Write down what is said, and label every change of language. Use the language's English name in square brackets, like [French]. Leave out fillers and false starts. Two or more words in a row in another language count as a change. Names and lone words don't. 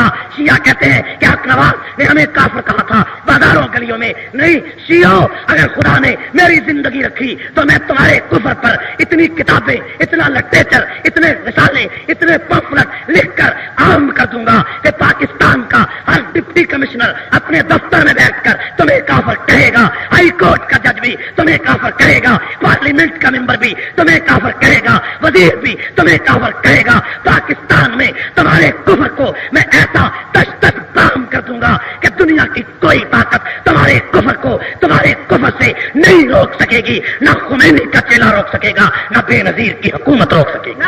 [Urdu] شیعہ کہتے ہیں کہ حق نواز نے ہمیں کافر کہا تھا بازاروں گلیوں میں، نہیں شیعوں اگر خدا نے میری زندگی رکھی تو میں تمہارے کفر پر اتنی کتابیں، اتنا لٹریچر، اتنے رسالے، اتنے پمفلٹ لکھ کر عام کر دوں گا کہ پاکستان کا ہر ڈپٹی کمشنر اپنے دفتر میں بیٹھ کر تمہیں کافر کہے گا، ہائی کورٹ کا جج بھی تمہیں کافر کہے گا، پارلیمنٹ کا ممبر بھی تمہیں کافر کہے گا، وزیر بھی تمہیں کافر کہے گا۔ پاکستان میں تمہارے کفر کو میں ایسا تش تش بام کر دوں گا کہ دنیا کی کوئی طاقت تمہارے کفر کو تمہارے کفر سے نہیں روک سکے گی، نہ خمینی کا چیلا روک سکے گا، نہ بے نظیر کی حکومت روک سکے گی۔